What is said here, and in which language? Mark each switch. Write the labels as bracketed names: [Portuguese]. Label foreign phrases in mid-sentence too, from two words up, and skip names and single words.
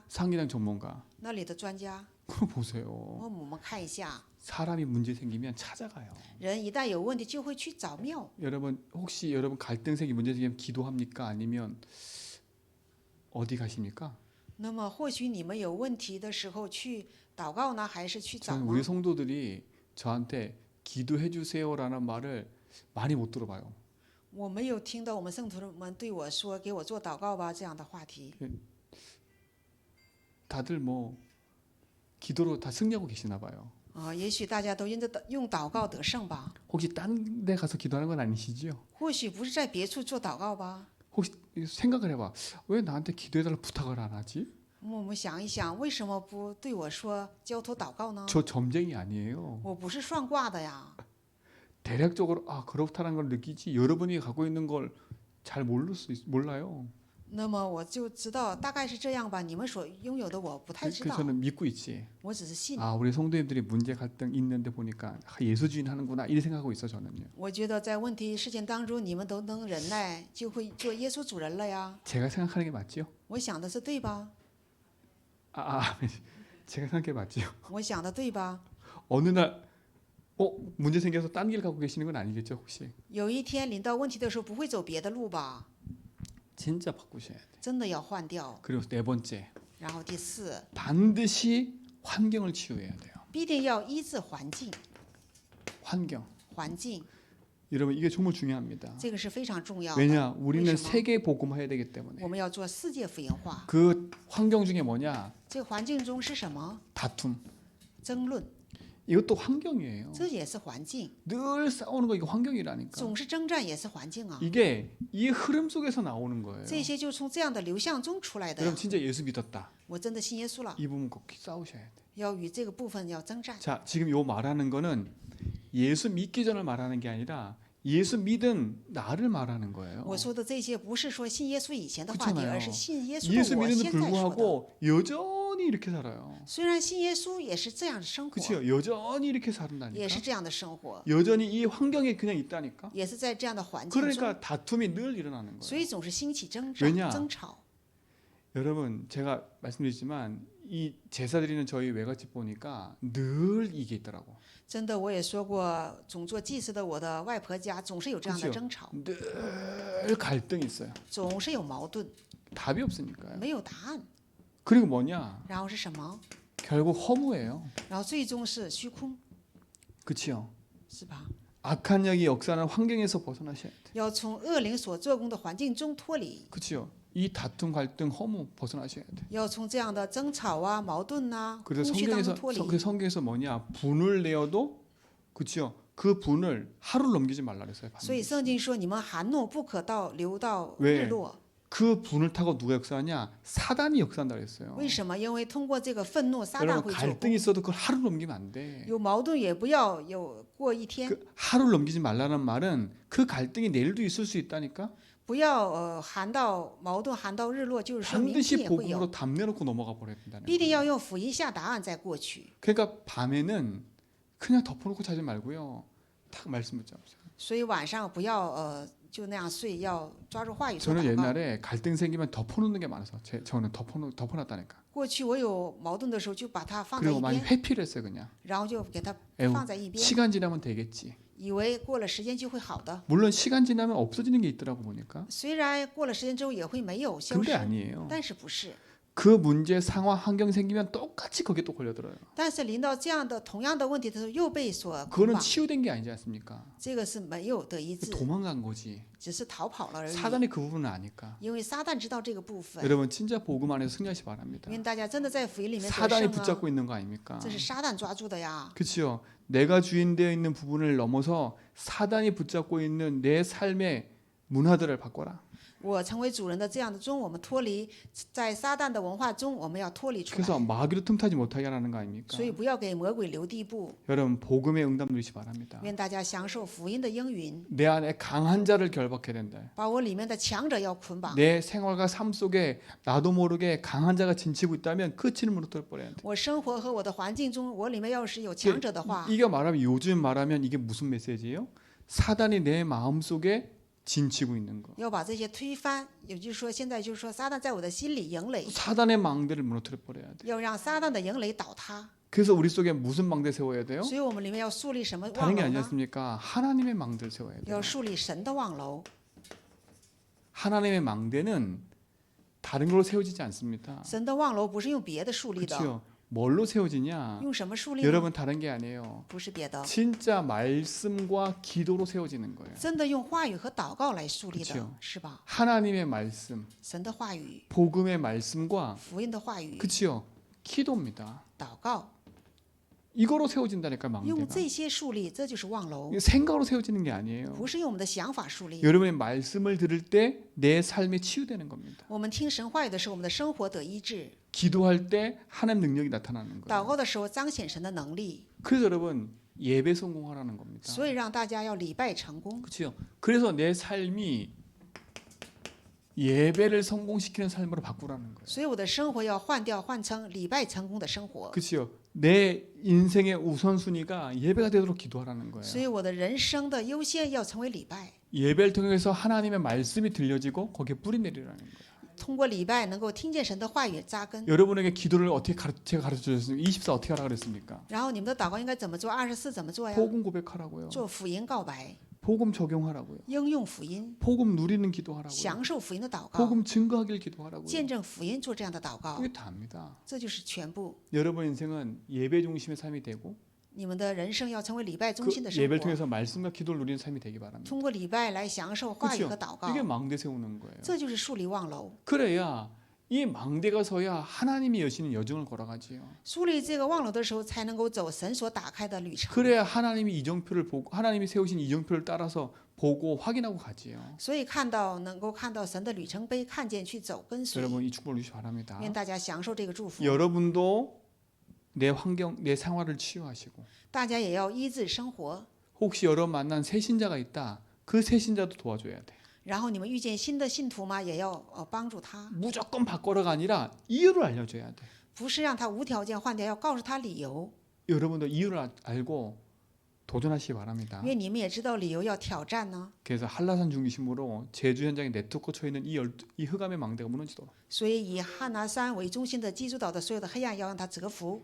[Korean] 상기당 전문가. [Chinese] 那里的专家， [Korean] 그거 보세요. [Chinese] 我们看一下， [Korean] 사람이 문제 생기면 찾아가요. [Chinese] 人一旦有问题就会去找庙。 [Korean] 여러분 혹시 여러분 갈등 생기 문제 생기면 기도합니까? 아니면 어디 가십니까? [Chinese] 那么或许你们有问题的时候去祷告呢，还是去找 [Korean] 저는 [Chinese] 呢？ [Korean] 우리 성도들이 저한테 기도해 주세요라는 말을 많이 못 들어봐요. [Chinese] 我没有听到我们圣徒们对我说“给我做祷告吧”这样的话题。 [Korean] 다들 뭐 기도로 다 승리하고 계시나 봐요. [Chinese] 也许大家都用祷告得胜吧， [Korean] 혹시 딴 데 가서 기도하는 건 아니시죠? [Chinese] 或许不是在别处做祷告吧。 [Korean] 혹시 생각을 해봐. 왜 나한테 기도해달라고 부탁을 안 하지? [Chinese] 我们想一想，为什么不对我说交托祷告呢？ [Korean] 저 점쟁이 아니에요. [Chinese] 我不是算卦的呀， [Korean] 대략적으로 그렇다는 걸 느끼지 여러분이 갖고 있는 걸 잘 몰라요. [Chinese] 那么我就知道大概是这样吧。你们所拥有的我不太知 [Korean] 그 [Chinese] 道， [Korean] 저는 믿고 있지. [Chinese] 我只是信。 [Korean] 우리 성도님들이 문제 갈등 있는데 보니까 예수주인 하는구나 이렇게 생각하고 있어 저는요. [Chinese] 我觉得在问题事件当中，你们都能忍耐，就会做耶稣主人了呀。 [Korean] 제가 생각하는 게 맞지요? [Chinese] 我想的是对吧？ [Korean] 제가 생각한 게 맞지요? [Chinese] 我想的对吧？ [Korean] 어느 날 문제 생겨서 딴 길 가고 계시는 건 아니겠죠 혹시? [Chinese] 有一天临到问题的时候，不会走别的路吧？ [Korean] 진짜 바꾸셔야 돼. [Chinese] 真的要换掉。 [Korean] 그리고 네 번째 [Chinese] 然后第四， [Korean] 반드시 환경을 치유해야 돼요. [Chinese] 必定要医治环境， [Korean] 환경. [Chinese] 环境 [Korean] 여러분 이게 정말 중요합니다. [Chinese] 这个是非常重要的。 [Korean] 왜냐 우리는 [Chinese] 为什么？ [Korean] 세계 복음화해야 되기 때문에. [Chinese] 我们要做世界福音化。 [Korean] 그 환경 중에 뭐냐? [Chinese] 这个环境中是什么？ [Korean] 다툼. [Chinese] 争论， [Korean] 이것도 환경이에요. [Chinese] 这也是环境。 [Korean] 늘 싸우는 거 이거 환경이라니까. [Chinese] 总是征战也是环境啊。 [Korean] 이게 이 흐름 속에서 나오는 거예요. [Chinese] 这些就从这样的流向中出来的呀 [Korean] 여러분 。 진짜 예수 믿었다. [Chinese] 我真的信耶稣了， [Korean] 이 부분 꼭 싸우셔야 돼. [Chinese] 要与这个部分要征战。 [Korean] 자, 지금 요 말하는 거는 예수 믿기 전을 말하는 게 아니라 예수 믿은 나를 말하는 거예요. [Chinese] 我说的这些不是说信耶稣以前的话题， [Korean] 그렇잖아요 [Chinese] 而是信耶稣 [Korean] 예수 [Chinese] 的我 [Korean] 믿는데 [Chinese] 现在说的。 [Korean] 불구하고 여전히 이렇게 살아요. [Chinese] 虽然信耶稣也是这样的生活， [Korean] 그렇죠? 여전히 이렇게 [Chinese] 也 [Korean] 산다니까. [Chinese] 是这样的生活， [Korean] 여전히 이 환경에 그냥 있다니까. [Chinese] 也是在这样的环境中， [Korean] 그러니까 다툼이 늘 일어나는 [Chinese] 所 [Korean] 거예요. [Chinese] 以总是兴起争 [Korean] 왜냐 [Chinese] 战、争吵。 [Korean] 여러분 제가 말씀드리지만 이 제사 드리는 저희 외갓집 보니까 늘 이게 있더라고. [Chinese] 真的，我也说过，总做祭司的我的外婆家总是有这样的 [Korean] 그렇죠 [Chinese] 争吵， [Korean] 늘 갈등이 있어요. [Chinese] 总是有矛盾， [Korean] 답이 없으니까요. [Chinese] 没有答案。 [Korean] 그리고 뭐냐? [Chinese] 然后是什么？ [Korean] 결국 허무예요. [Chinese] 然后最终是虚空， [Korean] 그렇죠? [Chinese] 是吧？ [Korean] 악한 영이 역사하는 환경에서 벗어나셔야 돼. [Chinese] 要从恶灵所做工的环境中脱离， [Korean] 그렇죠? 이 다툼, 갈등, 허무 벗어나셔야 돼. [Chinese] 要从这样的争吵啊、矛盾呐、 [Korean] 그래서 [Chinese] 空虚当中脱离。 [Korean] 성경에서 뭐냐? 분을 내어도 그렇죠? 그 분을 하루 넘기지 말라 그랬어요. [Chinese] 所以圣经说：“你们含怒不可流到 [Korean] 왜 [Chinese] 日落。 [Korean] 그 분을 타고 누가 역사하냐? 사단이 역사한다 그랬어요. [Chinese] 为什么？因为通过这个愤怒，撒旦 [Korean] 여러분 [Chinese] 会做 [Korean] 갈등이 [Chinese] 工。 [Korean] 있어도 그걸 하루 넘기면 안 돼. [Chinese] 有矛盾也不要有过一天， [Korean] 그 하루 넘기지 말라는 말은 그 갈등이 내일도 있을 수 있다니까. [Chinese] 不要含到矛盾含到日落，就是说明 [Korean] 반드시 [Chinese] 天也会有， [Korean] 복음으로 담내놓고 넘어가 버려야 된다는 [Chinese] 必定 [Korean] 거예요. [Chinese] 要用福音下答案再过去。 [Korean] 그러니까 밤에는 그냥 덮어놓고 자지 말고요. 딱 말씀 붙잡으세요. [Chinese] 所以晚上不要就那样睡，要抓住话语做 [Korean] 저는 [Chinese] 祷告。 [Korean] 옛날에 갈등 생기면 덮어놓는 게 많아서 저는 덮어놨다니까. [Chinese] 过去我有矛盾的时候，就把它放在 [Korean] 그리고 [Chinese] 一 [Korean] 많이 [Chinese] 边， [Korean] 회피를 했어요 그냥. [Chinese] 然后就给它 [Korean] 에휴, [Chinese] 放在一边， [Korean] 시간 지나면 되겠지. [Chinese] 以为过了时间就会好的。 [Korean] 물론 시간 지나면 없어지는 게 있더라고 보니까. [Chinese] 虽然过了时间之后也会没有消 [Korean] 근데 [Chinese] 失， [Korean] 아니에요. [Chinese] 但是不是？ [Korean] 그 문제 상황 환경 생기면 똑같이 거기에 또 걸려들어요. [Chinese] 但是临到这样的同样的问题的时候，又被所捆 [Korean] 그거는 [Chinese] 绑， [Korean] 치유된 게 아니지 않습니까? [Chinese] 这个是没有得医治， [Korean] 도망간 거지. [Chinese] 只是逃跑了而已。 [Korean] 사단이 그 부분은 아니까. [Chinese] 因为撒旦知道这个部分， [Korean] 여러분 진짜 복음 안에서 승리하시 바랍니다. [Chinese] 愿大家真的在福音里面得 [Korean] 사단이 [Chinese] 胜啊！ [Korean] 붙잡고 있는 거 아닙니까? [Chinese] 这是撒旦抓住的呀。 [Korean] 그렇죠. 내가 주인되어 있는 부분을 넘어서 사단이 붙잡고 있는 내 삶의 문화들을 바꿔라. [Chinese] 我成为主人的这样的中，我们脱离在撒旦的文化中，我们要脱离出 [Korean] 그래서 [Chinese] 来。 [Korean] 마귀로 틈타지 못하게 하라는 거 아닙니까? [Chinese] 所以不要给魔鬼留地步。 [Korean] 여러분 복음의 응답 누리시 바랍니다. [Chinese] 愿大家享受福音的应允， [Korean] 내 안에 강한 자를 결박해야 된다. [Chinese] 把我里面的强者要捆绑。 [Korean] 내 생활과 삶 속에 나도 모르게 강한 자가 진치고 있다면 끝을 무너뜨려 버려야 돼. [Chinese] 我生活和我的环境中，我里面要是有强者的话， [Korean] 이게 말하면 요즘 말하면 이게 무슨 메시지예요? 사단이 내 마음 속에 진치고 있는 거. [Chinese] 要把这些推翻。也就是说，现在就是说，撒旦在我的心里营垒， [Korean] 사단의 망대를 무너뜨려 버려야 돼. [Chinese] 要让撒旦的营垒倒塌。 [Korean] 그래서 우리 속에 무슨 망대 세워야 돼요? [Chinese] 所以我们里面要树立什么望 [Korean] 다른 게 [Chinese] 楼 [Korean] 아니지 [Chinese] 呢？ [Korean] 않습니까? 하나님의 망대를 세워야 돼요. [Chinese] 要树立神的望楼。 [Korean] 하나님의 망대는 다른 걸로 세워지지 않습니다. [Chinese] 神的望楼不是用别的树立的， [Korean] 그렇죠? 뭘로 세워지냐? [Chinese] 用什么树立呢？ [Korean] 여러분 다른 게 아니에요. [Chinese] 不是别的， [Korean] 진짜 말씀과 기도로 세워지는 거예요. [Chinese] 真的用话语和祷告来树立的 [Korean] 그쵸 ， [Chinese] 是吧？ [Korean] 하나님의 말씀, [Chinese] 神的话语、 [Korean] 복음의 말씀과 [Chinese] 福音的话语、 [Korean] 그치요? 기도입니다. [Chinese] 祷告， [Korean] 이거로 세워진다니까 [Chinese] 用 [Korean] 망대가. [Chinese] 这些树立，这就是望楼， [Korean] 이거 생각으로 세워지는 게 아니에요. [Chinese] 不是用我们的想法树立。 [Korean] 여러분의 말씀을 들을 때 내 삶이 치유되는 겁니다. [Chinese] 我们听神话语的时候，我们的生活得医治； [Korean] 기도할 때 하나님 능력이 나타나는 [Chinese] 祷 [Korean] 거예요. [Chinese] 告的时候彰显神的能力。 [Korean] 그래서 여러분 예배 성공하라는 겁니다. [Chinese] 所以让大家要礼拜成功。 [Korean] 그렇죠? 그래서 내 삶이 예배를 성공시키는 삶으로 바꾸라는 거예요. [Chinese] 所以我的生活要换成礼拜成功的生活。 [Korean] 그렇죠? 내 인생의 우선순위가 예배가 되도록 기도하라는 거예요. [Chinese] 所以我的人生的优先要成为礼拜， [Korean] 예배를 통해서 하나님의 말씀이 들려지고 거기에 뿌리 내리라는 거예요. [Chinese] 通过礼拜能够听见神的话语扎根。 [Korean] 여러분에게 기도를 어떻게 제가 가르쳐 주셨습니까? 24 어떻게 하라 그랬습니까? [Chinese] 然后你们的祷告应该怎么做？24怎么做呀？ [Korean] 복음 고백하라고요. [Chinese] 做福音告白， [Korean] 복음 적용하라고요. [Chinese] 应用福音， [Korean] 복음 누리는 기도하라고요. [Chinese] 享受福音的祷告， [Korean] 복음 증거하길 기도하라고요. [Chinese] 见证福音，做这样的祷告， [Korean] 이게 다입니다. [Chinese] 这就是全部。 [Korean] 여러분 인생은 예배 중심의 삶이 되고 [Chinese] 你们的人生要成为礼拜中 [Korean] 그 [Chinese] 心的生 [Korean] 예배를 [Chinese] 活， [Korean] 통해서 말씀과 기도를 누리는 삶이 되기 바랍니다. [Chinese] 通过礼拜来享受话语和祷告 [Korean] 이게 ， 망대 세우는 거예요. [Chinese] 这就是树立望楼。 [Korean] 그래야 이 망대가 서야 하나님이 여시는 여정을 걸어가지요. [Chinese] 树立这个望楼的时候，才能够走神所打开的旅程。 [Korean] 그래야 하나님이 이정표를 보고 하나님이 세우신 이정표를 따라서 보고 확인하고 가지요. [Chinese] 所以能够看到神的里程碑，看见去走跟随。 [Korean] 여러분 이 축복을 누리시기 바랍니다. [Chinese] 愿大家享受这个祝福， [Korean] 여러분도 내 환경, 내 생활을 치유하시고 [Chinese] 大家也要医治生活。 [Korean] 혹시 여러분 만난 새 신자가 있다. 그 새 신자도 도와줘야 돼. [Chinese] 然后你们遇见新的信徒吗？也要帮助他， [Korean] 무조건 바꿔라가 아니라 이유를 알려줘야 돼. [Chinese] 不是让他无条件换掉，要告诉他理由。 [Korean] 여러분도 이유를 알고 도전하시기 바랍니다. [Chinese] 因为你们也知道理由要挑战呢。 [Korean] 그래서 한라산 중심으로 제주 현장에 네트워크 쳐 있는 이 흑암의 망대가 무너지도록. [Chinese] 所以以汉拿山为中心的济州岛的所有的黑暗要让它折服。